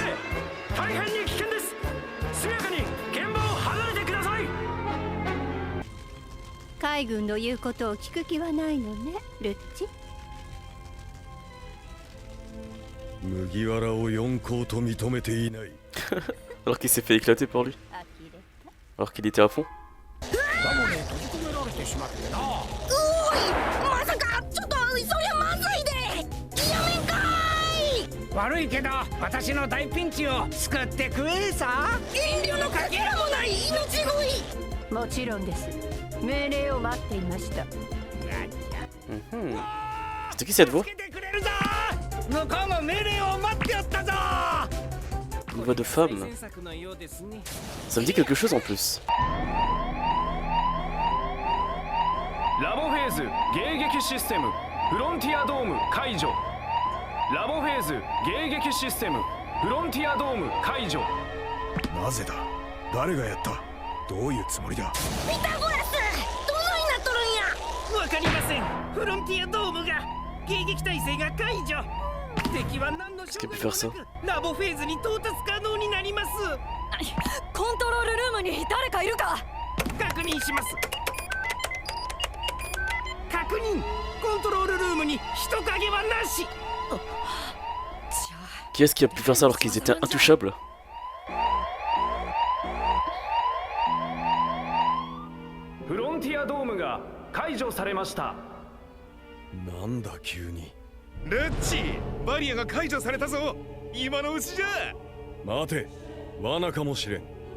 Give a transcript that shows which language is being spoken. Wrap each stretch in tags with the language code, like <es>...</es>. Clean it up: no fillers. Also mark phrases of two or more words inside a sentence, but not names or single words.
<ja>大変に危険です。速やかに現場を離れてください。海軍の言うことを聞く気はないのね、ルッチ。麦わらを四皇と認めていない。</ja> <fr>Alors qu'il s'est fait éclater pour lui. Alors qu'il était à fond.</fr> <ja>まさかちょっとそりゃまずいで。やめんかーい。悪いけど私の大ピンチを救ってくれさ。遠慮のかけらもない命乞い。もちろんです。命令を待っていました。</ja> <fr>C'est qui cette voix?</fr> <ja>助けてくれるぞ。向こうも命令を待っておったぞ。</ja> <fr>Une voix de femme. Ça me dit quelque chose en plus.</fr> <ja>ラボフェーズ迎撃システムフロンティアドーム解除。ラボフェーズ迎撃システムフロンティアドーム解除。なぜだ。誰がやった。どういうつもりだ。ピタゴラス、どないなっとるんや。わかりません。フロンティアドームが迎撃態勢が解除。敵は何の障害もなくラボフェーズに到達可能になります。コントロールルームに誰かいるか。確認します。確認。コントロールルームに人影はなし。</ja> <fr>Qui est-ce qui a pu faire ça alors qu'ils étaient intouchables?</fr> <ja>フロンティアドームが解除されました。なんだ急に。ルッチ、バリアが解除されたぞ。今のうちじゃ。待て、罠かもしれん。</ja>